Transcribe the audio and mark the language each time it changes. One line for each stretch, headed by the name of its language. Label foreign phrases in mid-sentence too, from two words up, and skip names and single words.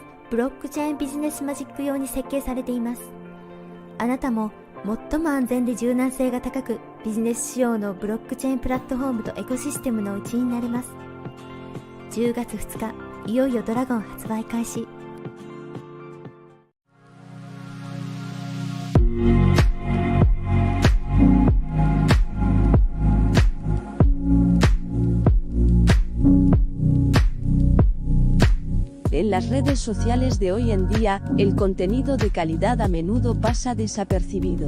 Japanese: ブロックチェーンビジネスマジック用に設計されています。あなたも最も安全で柔軟性が高くビジネス仕様のブロックチェーンプラットフォームとエコシステムの一員になれます。10月2日、いよいよドラゴン発売開始。
Spanish: En las redes sociales de hoy en día, el contenido de calidad a menudo pasa desapercibido.